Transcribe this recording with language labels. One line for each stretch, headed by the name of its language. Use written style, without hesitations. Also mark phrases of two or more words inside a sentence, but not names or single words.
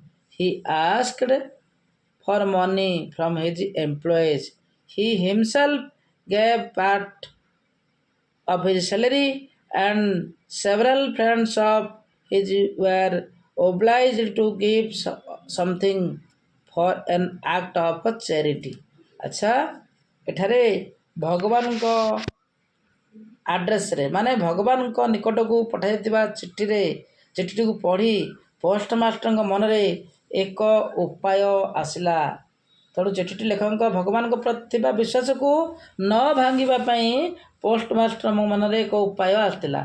English: He asked for money from his employees. He himself gave part of his salary, and several friends of his were obliged to give something for an act of charity.
Odia: ଆଚ୍ଛା, ଏଠାରେ ଭଗବାନଙ୍କ ଆଡ୍ରେସ୍ରେ, ମାନେ ଭଗବାନଙ୍କ ନିକଟକୁ ପଠାଯାଇଥିବା ଚିଠିଟିକୁ ପଢ଼ି ପୋଷ୍ଟମାଷ୍ଟରଙ୍କ ମନରେ ଏକ ଉପାୟ ଆସିଲା। ତେଣୁ ଚିଠିଟି ଲେଖକଙ୍କ ଭଗବାନଙ୍କ ପ୍ରତି ଥିବା ବିଶ୍ୱାସକୁ ନ ଭାଙ୍ଗିବା ପାଇଁ ପୋଷ୍ଟମାଷ୍ଟରଙ୍କ ମନରେ ଏକ ଉପାୟ ଆସିଥିଲା।